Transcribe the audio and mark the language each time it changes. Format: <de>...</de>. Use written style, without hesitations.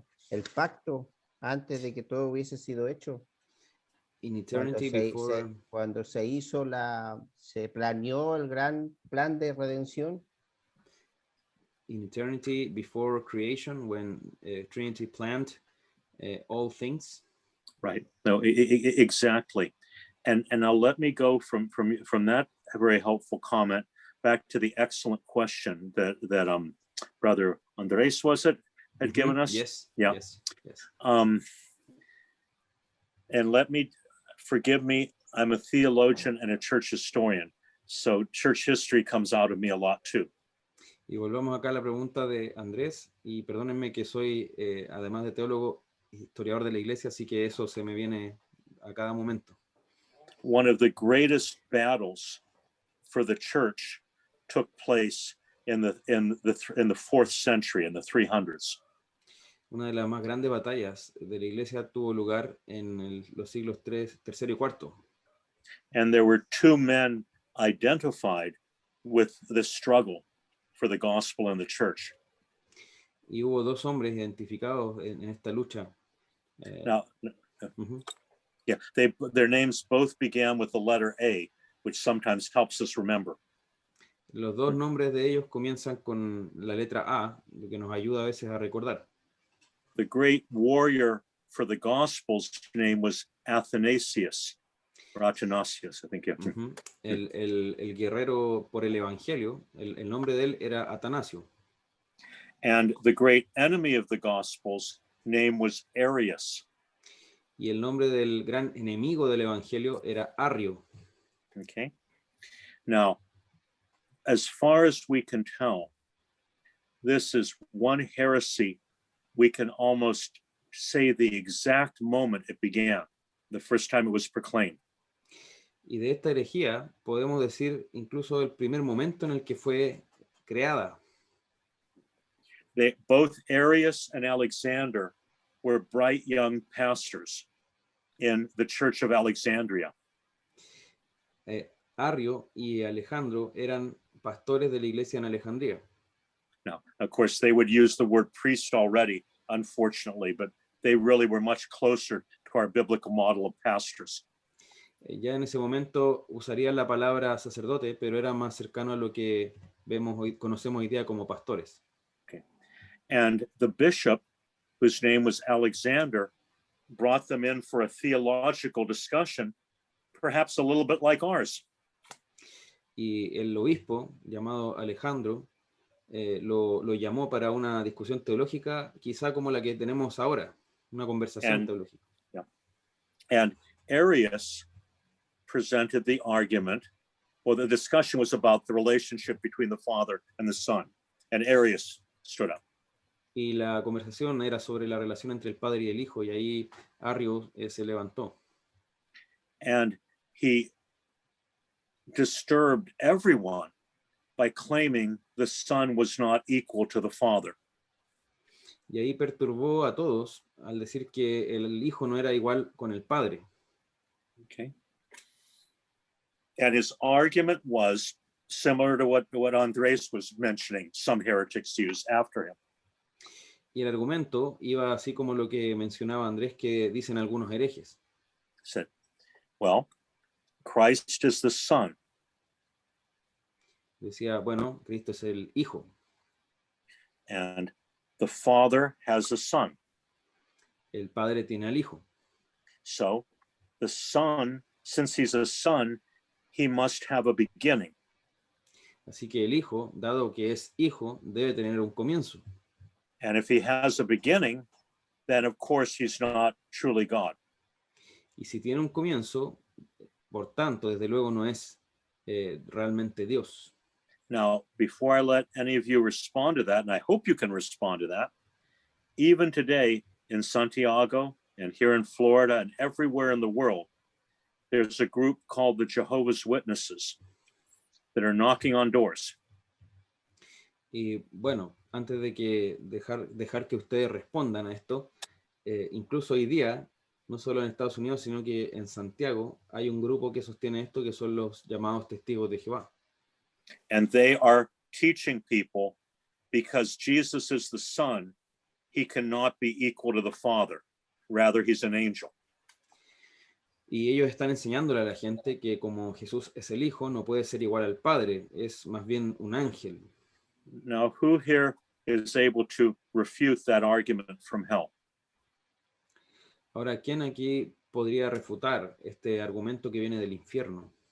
<es>El pacto, antes de que todo hubiese sido hecho.</es> <en>In eternity before...</en> <es>Cuando se hizo se planeó el gran plan de redención.</es> <en>In eternity before creation, when Trinity planned all things. Right. No, exactly. And now let me go from that very helpful comment back to the excellent question that Brother Andres, was it, had given us? Yes. Yeah. Yes. And forgive me, I'm a theologian and a church historian, so church history comes out of me a lot too.</en> <es>Y volvamos acá a la pregunta de Andrés, y perdónenme que soy, además de teólogo, historiador de la iglesia, así que eso se me viene a cada momento.</es> <en>One of the greatest battles for the church took place in the 4th century, in the 300s.</en> <es>Una de las más grandes batallas de la iglesia tuvo lugar en los siglos tercero y cuarto.</es> <en>And there were two men identified with this struggle for the gospel and the church.</en> <es>Y hubo dos hombres identificados en esta lucha.</es> <en>Now, yeah, their names both began with the letter A, which sometimes helps us remember.</en> <es>Los dos nombres de ellos comienzan con la letra A, lo que nos ayuda a veces a recordar.</es> <en>The great warrior for the gospel's name was Athanasius, or Athanasius, I think. Yeah.</en> <es>El guerrero por el evangelio, el nombre de él era Atanasio.</es> <en>And the great enemy of the gospel's name was Arius.</en> <es>Y el nombre del gran enemigo del evangelio era Arrio.</es> <en>Okay. Now, as far as we can tell, this is one heresy. We can almost say the exact moment it began, the first time it was proclaimed.</en> <es>Y de esta herejía podemos decir incluso el primer momento en el que fue creada.</es> <en>Both Arius and Alexander were bright young pastors in the Church of Alexandria.</en> <es>Arrio y Alejandro eran pastores de la iglesia en Alejandría.</es> <en>Now, of course, they would use the word priest already, unfortunately, but they really were much closer to our biblical model of pastors.</en> <es>Ya en ese momento usarían la palabra sacerdote, pero era más cercano a lo que conocemos hoy día como pastores.</es> <en>Okay. And the bishop, whose name was Alexander, brought them in for a theological discussion, perhaps a little bit like ours.</en> <es>Y el obispo, llamado Alejandro, lo llamó para una discusión teológica, quizá como la que tenemos ahora, una conversación teológica.</es> <en>Yeah. And Arius presented the argument, or the discussion was about the relationship between the Father and the Son, and Arius stood up.</en> <es>Y la conversación era sobre la relación entre el Padre y el Hijo, y ahí Arrio se levantó.</es> <en>And he disturbed everyone by claiming the Son was not equal to the Father.</en> <es>Y ahí perturbó a todos al decir que el Hijo no era igual con el Padre.</es> <en>Okay. And his argument was similar to what Andres was mentioning, some heretics use after him.</en> <es>Y el argumento iba así como lo que mencionaba Andrés, que dicen algunos herejes.</es> <en>Said, well, Christ is the Son,</en> <es>Decía, bueno, Cristo es el Hijo</es> <en>and the Father has a Son.</en> <es>el Padre tiene al Hijo.</es> <en>So the Son, since he's a Son, he must have a beginning.</en> <es>Así que el Hijo, dado que es Hijo, debe tener un comienzo.</es> <en>And if he has a beginning, then of course he's not truly God.</en> <es>Y si tiene un comienzo, por tanto, desde luego no es realmente Dios.</es> <en>Now, before I let any of you respond to that, and I hope you can respond to that, even today in Santiago and here in Florida and everywhere in the world, there's a group called the Jehovah's Witnesses that are knocking on doors.</en> <es>Y bueno, antes de que dejar que ustedes respondan a esto, incluso hoy día, no solo en Estados Unidos, sino que en Santiago, hay un grupo que sostiene esto, que son los llamados testigos de Jehová.</es> <en>And they are teaching people because Jesus is the Son, he cannot be equal to the Father. Rather, he's an angel.</en> <es>Y ellos están enseñándole a la gente que como Jesús es el Hijo, no puede ser igual al Padre, es más bien un ángel.</es> <en>Now, who here is able to refute that argument from hell?</en> <es>Ahora, ¿quién aquí podría refutar este argumento que viene del infierno?</es>